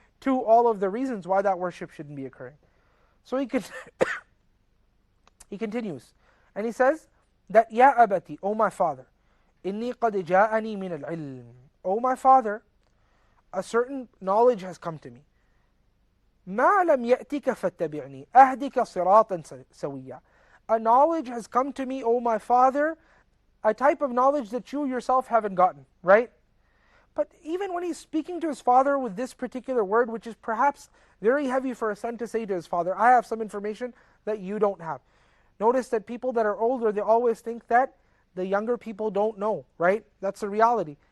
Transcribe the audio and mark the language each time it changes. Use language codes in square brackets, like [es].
[en] Two, all of the reasons why that worship shouldn't be occurring. So he continues, and he says that, [ar] Ya abati, [en] O my father, [ar] inni qad ja'ani min al-ilm. [en] O my father, a certain knowledge has come to me. [ar] ما لم يأتك فاتبعني أهدك صراطا سويا. [en] A knowledge has come to me, O my father, a type of knowledge that you yourself haven't gotten, right? But even when he's speaking to his father with this particular word, which is perhaps very heavy for a son to say to his father, I have some information that you don't have. Notice that people that are older, they always think that the younger people don't know, right? That's the reality.